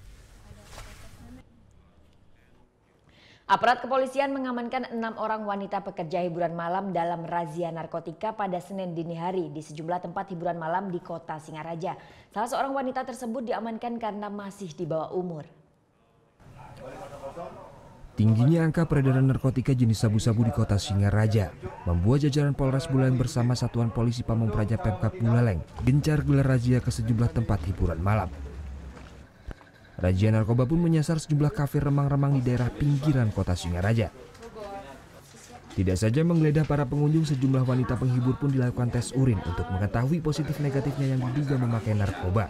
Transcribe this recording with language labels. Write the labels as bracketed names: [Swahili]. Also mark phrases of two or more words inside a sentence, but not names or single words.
[Indonesian] Aparat kepolisian mengamankan 6 orang wanita pekerja hiburan malam dalam razia narkotika pada Senin dini hari di sejumlah tempat hiburan malam di Kota Singaraja. Salah seorang wanita tersebut diamankan karena masih di bawah umur. Tingginya angka peredaran narkotika jenis sabu-sabu di Kota Singaraja membuat jajaran Polres Buleleng bersama Satuan Polisi Pamong Praja Pemkab Buleleng gencar gelar razia ke sejumlah tempat hiburan malam. Razia narkoba pun menyasar sejumlah kafe remang-remang di daerah pinggiran Kota Singaraja. Tidak saja menggeledah para pengunjung, sejumlah wanita penghibur pun dilakukan tes urin untuk mengetahui positif negatifnya yang diduga memakai narkoba.